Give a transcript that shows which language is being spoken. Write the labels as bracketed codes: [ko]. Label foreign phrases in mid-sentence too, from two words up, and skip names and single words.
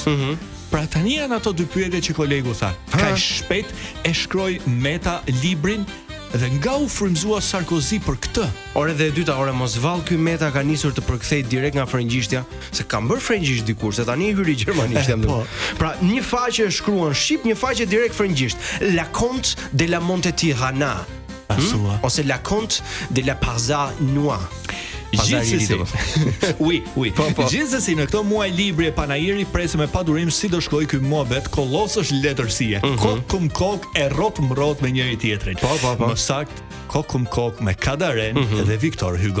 [sq] Pra tani janë ato dy pyetje që kolegu tha. Ka shpejt e shkroi Meta librin dhe nga u frymzua Sarkozy për këtë. Ore dhe e dyta, ore mos vall ky Meta ka nisur të përkthej direkt nga frëngjishtja, se ka bërë frëngjisht dikur, se tani hyri gjermanisht jam. Pra një faqe e shkruan shqip, një faqe direkt frëngjisht. La Comte de la Montetirana. Ose La Comte de la Parza Noa. Gjithsesi. Oui. Gjithsesi në këtë muaj libri e panajiri presim me padurim si do shkojë ky muhabet kollosësh letërsie. Kok e rrot me njëri tjetrin. Më sakt kok me Kadaren dhe Victor Hugo.